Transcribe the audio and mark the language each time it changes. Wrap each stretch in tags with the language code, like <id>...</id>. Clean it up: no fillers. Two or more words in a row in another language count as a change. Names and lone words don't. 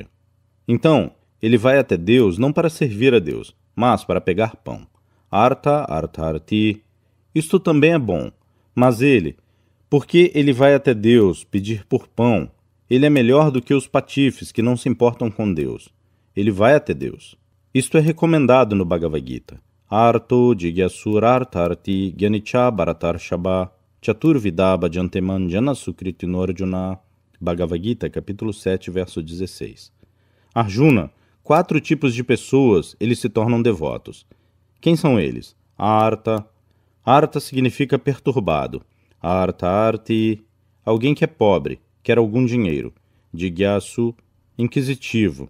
<pt>Então, ele vai até Deus não para servir a Deus, mas para pegar pão.</pt> <sa>Artha, artharti.</sa> <pt>Isto também é bom. Mas porque ele vai até Deus pedir por pão, ele é melhor do que os patifes que não se importam com Deus. Ele vai até Deus. Isto é recomendado no Bhagavad Gita.</pt> <sa>Arto Jigyasur-artharti Gyanicha Bharatarshaba Chaturvidaba Janteman Janasukritinarjuna.</sa> <pt>Bhagavad Gita, capítulo 7, verso 16. Arjuna, 4 tipos de pessoas, eles se tornam devotos. Quem são eles? Artha. Artha significa perturbado. Artharti, alguém que é pobre, quer algum dinheiro. Jigyasu, inquisitivo.</pt>